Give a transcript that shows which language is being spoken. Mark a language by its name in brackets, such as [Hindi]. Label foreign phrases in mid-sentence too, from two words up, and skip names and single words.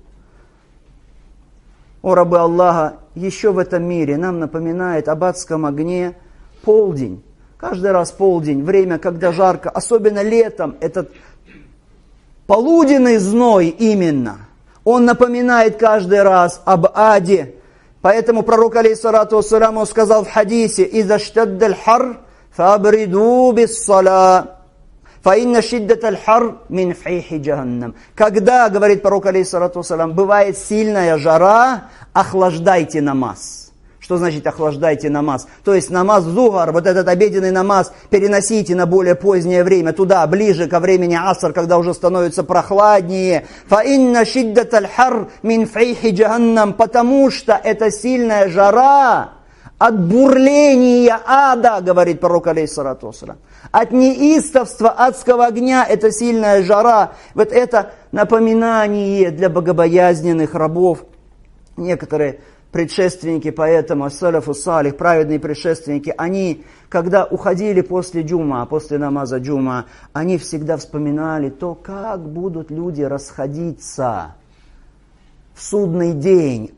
[Russian] О рабы Аллаха, еще в этом мире нам напоминает об адском огне полдень. Каждый раз полдень, время, когда жарко, особенно летом, этот полуденный зной именно, он напоминает каждый раз об аде. Поэтому пророк, [Arabic] عليه الصلاة والسلام, [Russian] сказал в хадисе: [Arabic] «إذا اشتد الحر فأبردوا بالصلاة فإن شدة الحر من فيح جهنم». [Russian] Когда, говорит пророк, [Arabic] عليه الصلاة والسلام, [Russian] бывает сильная жара, охлаждайте намаз. Что значит охлаждайте намаз? То есть намаз зухар, вот этот обеденный намаз, переносите на более позднее время, туда, ближе ко времени аср, когда уже становится прохладнее. [Arabic] «فإن شدة الحر من فيح جهنم», [Russian] потому что это сильная жара от бурления ада, говорит пророк, [Arabic] عليه الصلاة والسلام. [Russian] От неистовства адского огня, это сильная жара. Вот это напоминание для богобоязненных рабов. Некоторые предшественники, поэтому [Arabic] السلف الصالح, [Russian] праведные предшественники, они, когда уходили после джума, после намаза джума, они всегда вспоминали то, как будут люди расходиться в судный день.